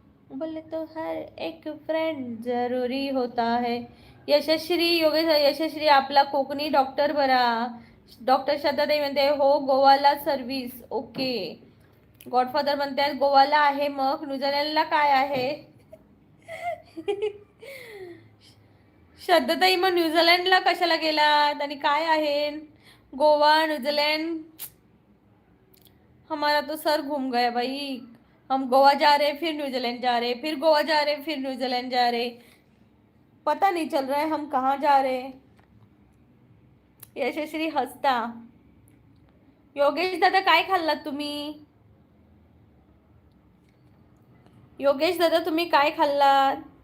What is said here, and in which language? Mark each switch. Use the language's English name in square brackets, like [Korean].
[Hindi] बोले तो हर एक फ्रेंड जरूरी होता है। [Marathi] यशस्वी योगेश यशस्वी आपला कोकणी डॉक्टर बरा। डॉक्टर श्रद्धाताई म्हणते हो गोवाला सर्व्हिस। ओके। गॉडफादर म्हणतात गोवाला आहे, मग न्यूझीलंडला काय आहे? श्रद्धाताई मग न्यूझीलंडला कशाला गेलात आणि काय आहे? [Hindi] गोवा न्यूझीलैंड, हमारा तो सर घूम गया भाई। हम गोवा जा रहे, फिर न्यूजीलैंड जा रहे, फिर गोवा जा रहे, फिर न्यूजीलैंड जा रहे, पता नहीं चल रहा है हम कहाँ जा रहे। [Marathi] यशस्वी हसता। योगेश दादा काय खाल्लात तुम्ही? योगेश दादा तुम्ही काय खाल्लात?